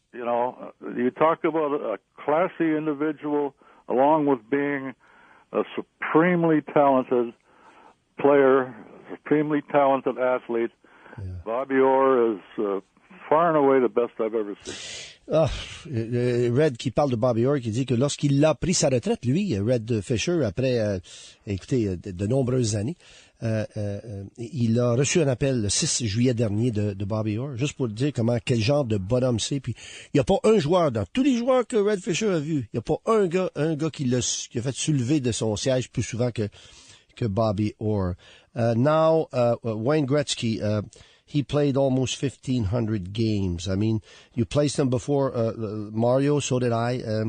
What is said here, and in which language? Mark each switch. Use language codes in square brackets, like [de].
[en] You know, you talk about a classy individual along with being a supremely talented player, supremely talented athlete. Bobby Orr is far and away the best I've ever seen. [fr] Red qui parle de Bobby Orr, qui dit que lorsqu'il a pris sa retraite, lui, Red Fisher, après, de nombreuses années, il a reçu un appel le 6 juillet dernier de Bobby Orr, juste pour dire quel genre de bonhomme c'est. Puis, il n'y a pas un joueur, dans tous les joueurs que Red Fisher a vus, il n'y a pas un gars qui a fait soulever de son siège plus souvent que Bobby Orr. [en] Now, Wayne Gretzky, he played almost 1,500 games. I mean, you placed him before Mario, so did I.